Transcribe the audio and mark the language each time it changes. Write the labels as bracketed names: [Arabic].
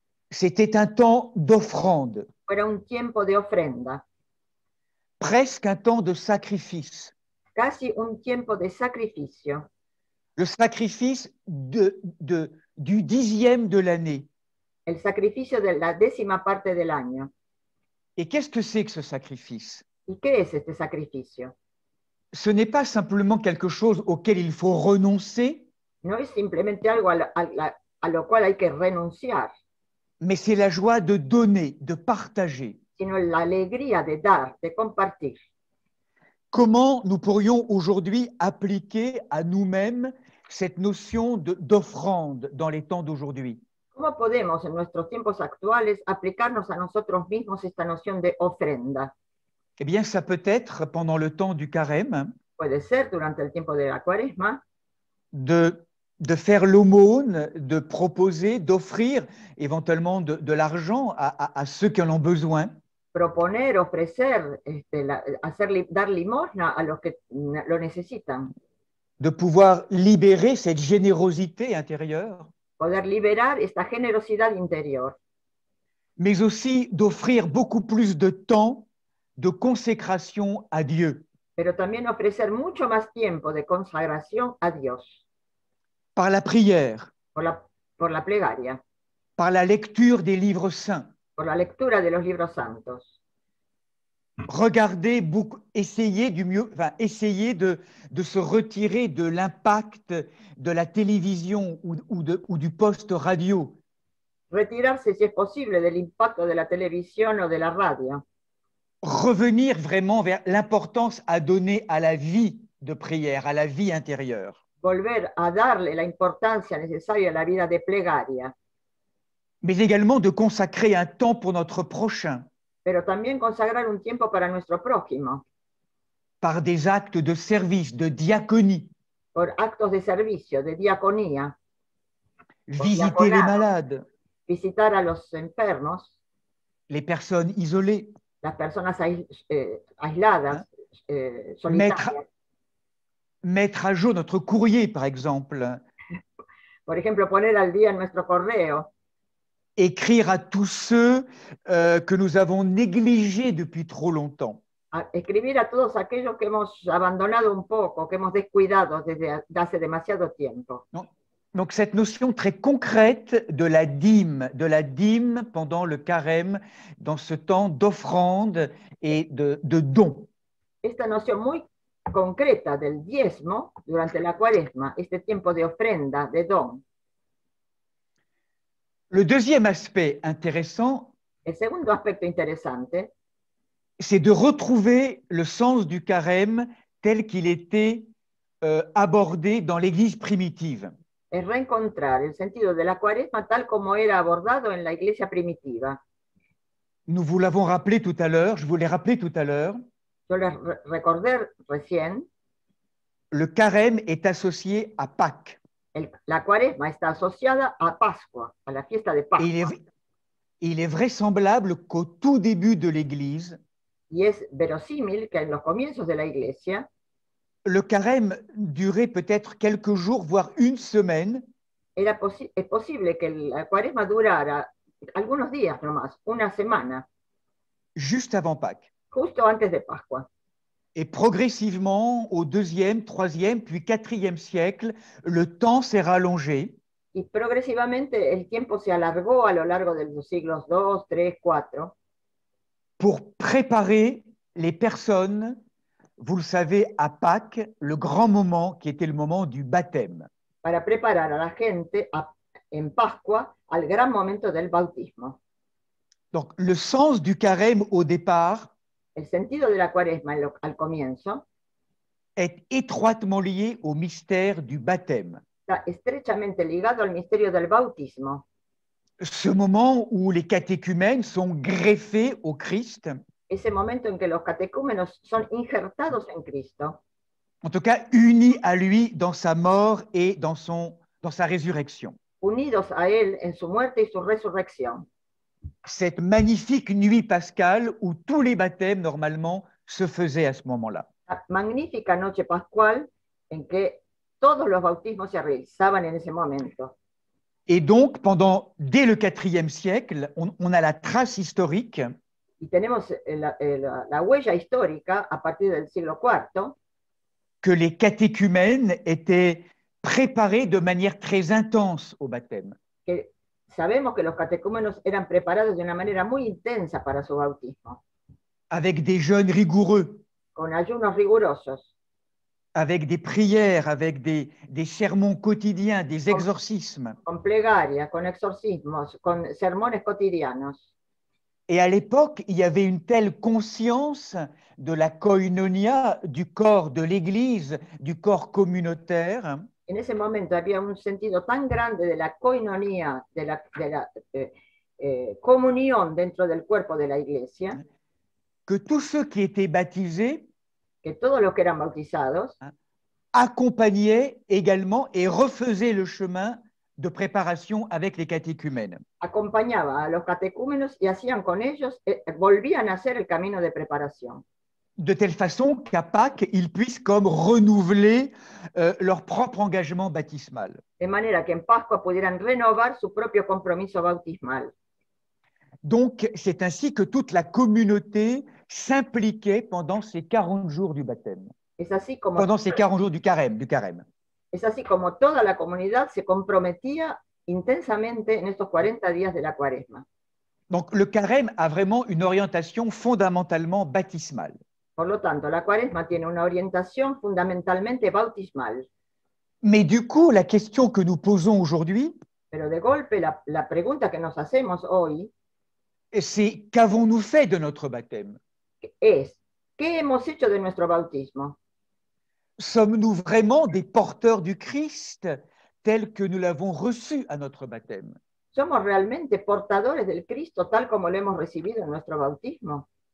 [French] c'était un temps d'offrande. [Spanish] fuera un tiempo de ofrenda. [French] presque un temps de sacrifice. [Spanish] casi un tiempo de sacrificio, [French] Le sacrifice du 10e de l'année. [Spanish] el sacrificio de la 10ª parte del año. [French] Et qu'est-ce que c'est que ce sacrifice? [Spanish] ¿Y qué es este sacrificio? [French] Ce n'est pas simplement quelque chose auquel il faut renoncer, [Spanish] No es simplemente algo a lo cual hay que renunciar, [French] mais c'est la joie de donner, de partager. [Spanish] sino la alegría de dar, de compartir. [French] Comment nous pourrions aujourd'hui appliquer à nous-mêmes cette notion d'offrande dans les temps d'aujourd'hui? [Spanish] ¿Cómo podemos en nuestros tiempos actuales aplicarnos a nosotros mismos esta noción de ofrenda? [French] Eh bien, ça peut être pendant le temps du carême, [Spanish] Puede ser durante el tiempo de la Cuaresma, [French] de faire l'aumône, de proposer, d'offrir éventuellement de l'argent à ceux qui en ont besoin. [Spanish] proponer, ofrecer, dar limosna a los que lo necesitan, [French] De pouvoir libérer cette générosité intérieure, [Spanish] poder liberar esta generosidad interior, [French] mais aussi d'offrir beaucoup plus de temps de consécration à Dieu, [Spanish] pero también ofrecer mucho más tiempo de consagración a Dios [French] par la prière, [Spanish] por la plegaria, [French] par la lecture des livres saints. [Spanish] por la lectura de los libros santos. [French] Regardez beaucoup, essayer de se retirer de l'impact de la télévision ou du poste radio. [Spanish] Retirarse, si es posible, del impacto de la televisión o de la radio. [French] Revenir vraiment vers l'importance à donner à la vie de prière, à la vie intérieure. [Spanish] Volver a darle la importancia necesaria a la vida de plegaria, [French] Mais également de consacrer un temps pour notre prochain, [Spanish] pero también consagrar un tiempo para nuestro prójimo, [French] par des actes de service, de diaconie, [Spanish] por actos de servicio, de diaconía, [French] visiter les malades, [Spanish] visitar a los enfermos, [French] les personnes isolées, [Spanish] las personas aisladas, solitarias. [French] Mettre à jour notre courrier, par exemple, [Spanish] Por ejemplo, poner al día nuestro correo, [French] écrire à tous ceux que nous avons négligés depuis trop longtemps. [Spanish] Escribir a todos aquellos que hemos abandonado un poco, que hemos descuidado desde hace demasiado tiempo. [French] Donc cette notion très concrète de la dîme pendant le carême, dans ce temps d'offrande et de don. [Spanish] Esta noción muy concreta del diezmo durante la Cuaresma, este tiempo de ofrenda, de don. [French] Le deuxième aspect intéressant, [Spanish] El segundo aspecto interesante [French] c'est de retrouver le sens du carême tel qu'il était abordé dans l'Église primitive. [Spanish] es reencontrar el sentido de la Cuaresma tal como era abordado en la iglesia primitiva. [French] Nous vous l'avons rappelé tout à l'heure, je vous l'ai rappelé tout à l'heure, [Spanish] Yo les recordé recién, [French] le carême est associé à Pâques. [Spanish] la Cuaresma está asociada a Pascua, a la fiesta de Pascua. [French] Il est vraisemblable qu'au tout début de l'Église, [Spanish] Y es verosímil que en los comienzos de la iglesia [French] le carême durait peut-être quelques jours, voire une semaine, [Spanish] es posible que la Cuaresma durara algunos días nomás, una semana, [French] juste avant Pâques. [Spanish] justo antes de Pascua. [French] Et progressivement, au 2e, 3e, puis 4e siècle, le temps s'est rallongé. [Spanish] Y progresivamente el tiempo se alargó a lo largo de los siglos 2, 3, 4, [French] pour préparer les personnes, vous le savez, à Pâques, le grand moment qui était le moment du baptême. [Spanish] para preparar a la gente en Pascua al gran momento del bautismo. [French] Donc, le sens du carême au départ [Spanish] El sentido de la Cuaresma al comienzo [French] est étroitement lié au mystère du baptême. [Spanish] está estrechamente ligado al misterio del bautismo, [French] Ce moment où les catéchumènes sont greffés au Christ, [Spanish] ese momento en que los catecúmenos son injertados en Cristo, [French] en tout cas unis à lui dans sa mort et dans sa résurrection. [Spanish] unidos a Él en su muerte y su resurrección. [French] Cette magnifique nuit pascale où tous les baptêmes, normalement, se faisaient à ce moment-là. [Spanish] La magnífica noche pascual en que todos los bautismos se realizaban en ese momento. [French] Et donc, dès le IVe siècle, on a la trace historique [Spanish] Y tenemos la huella histórica a partir del siglo IV [French] que les catéchumènes étaient préparés de manière très intense au baptême. [Spanish] que sabemos que los catecúmenos eran preparados de una manera muy intensa para su bautismo, [French] Avec des jeûnes rigoureux, [Spanish] con ayunos rigurosos, [French] avec des prières, avec des sermons quotidiens, des exorcismes. [Spanish] con plegaria, con exorcismos, con sermones cotidianos. [French] Et à l'époque, il y avait une telle conscience de la koinonia, du corps de l'Église, du corps communautaire, [Spanish] En ese momento había un sentido tan grande de la coinonía, de la comunión dentro del cuerpo de la iglesia, [French] que tous ceux qui étaient baptisés [Spanish] que todos los que eran bautizados [French] accompagnaient également et refaisaient le chemin de préparation avec les catéchumènes. [Spanish] acompañaban a los catecúmenos y hacían con ellos, volvían a hacer el camino de preparación. [French] De telle façon qu'à Pâques, ils puissent comme renouveler leur propre engagement baptismal. [Spanish] De manera que en Pascua pudieran renovar su propio compromiso bautismal. [French] Donc, c'est ainsi que toute la communauté s'impliquait pendant ces 40 jours du baptême, [Spanish] Es así como, [French] pendant ces 40 jours du carême. [Spanish] es así como toda la comunidad se comprometía intensamente en estos 40 días de la Cuaresma. [French] Donc, le carême a vraiment une orientation fondamentalement baptismale. [Spanish] Por lo tanto, la Cuaresma tiene una orientación fundamentalmente bautismal. [French] Mais du coup, la question que nous posons aujourd'hui, [Spanish] Pero de golpe, la pregunta que nos hacemos hoy [French] c'est qu'avons-nous fait de notre baptême? [Spanish] es, ¿qué hemos hecho de nuestro bautismo? [French] Sommes-nous vraiment des porteurs du Christ tel que nous l'avons reçu à notre baptême? [Spanish] ¿Somos realmente portadores del Cristo tal como lo hemos recibido en nuestro bautismo?